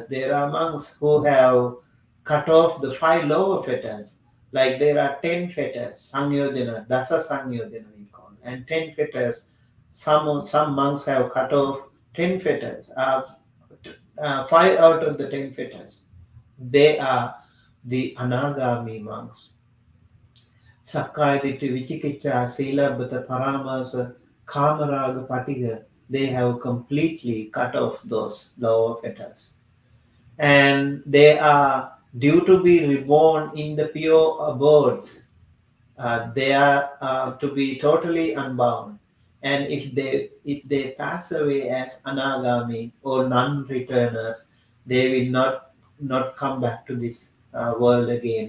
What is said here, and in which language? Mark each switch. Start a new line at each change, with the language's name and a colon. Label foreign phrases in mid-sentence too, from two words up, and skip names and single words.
English: There are monks who have cut off the 5 lower fetters. Like there are 10 fetters,
Pali: Sangyodhana, Dasa Sangyodhana
English: we call, and 10 fetters. Some monks have cut off 10 fetters, 5 out of the 10 fetters. They are the Anagami monks.
Pali: Sakkaya Ditthi, Vicikiccha, Silabhata, Paramasa, Kamaraga, Patiga,
English: they have completely cut off those lower fetters. And they are due to be reborn in the pure abodes. They are to be totally unbound. And if they pass away as anagami or non-returners, they will not come back to this world again.